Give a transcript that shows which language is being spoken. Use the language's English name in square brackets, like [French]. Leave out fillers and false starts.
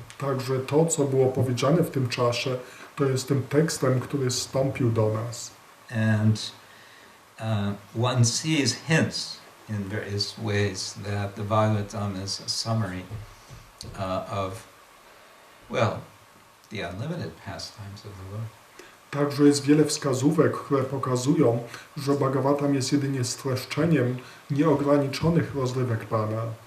[Polish] Także to, co było powiedziane w tym czasie, to jest tym tekstem, który zstąpił do nas. [English] And one sees hints in various ways that the Bhagavatam is a summary of, well, the unlimited pastimes of the Lord. [Polish] Także jest wiele wskazówek, które pokazują, że Bhagavatam jest jedynie streszczeniem nieograniczonych rozrywek Pana.